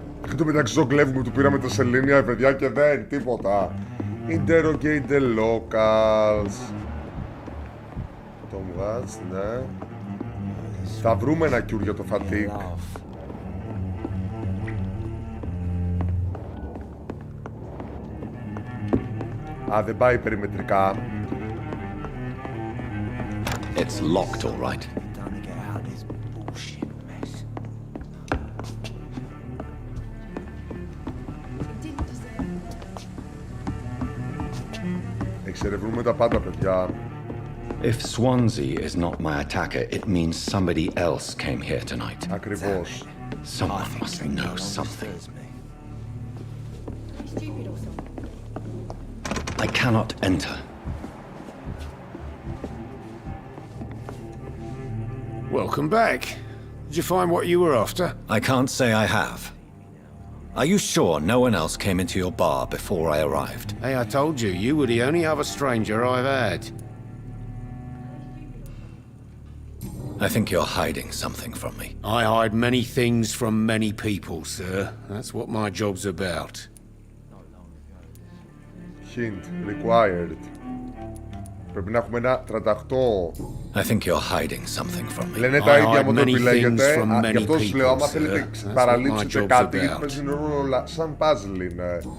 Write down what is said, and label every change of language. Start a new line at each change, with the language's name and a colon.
Greek: Εν τω μεταξύ το κλέβουμε, του πήραμε τα σελήνια, παιδιά, και δεν, τίποτα.
English: Interrogate the locals.
Greek: Το βγάζει, ναι. Θα βρούμε ένα cure για το fatigue. Α, δεν πάει περιμετρικά.
English: It's locked, all right.
Greek: Εξερευνούμε τα πάντα, παιδιά.
English: If Swansea is not my attacker, it means somebody else came here tonight.
Greek: Ακριβώς.
English: Someone must know something. I cannot enter. Welcome back. Did you find what you were after? I can't say I have. Are you sure no one else came into your bar before I arrived? Hey, I told you, you were the only other stranger I've had. I think you're hiding something from me. I hide many things from many people, sir. That's what my job's about. Hint required.
Greek: Πρέπει να έχουμε ένα 38.
English: I think you're hiding something from me.
Greek: Λένε τα ίδια μου το επιλέγετε. Γι' αυτό σου λέω, άμα θέλετε παραλείψετε κάτι, παίζει ρόλο σαν puzzle είναι.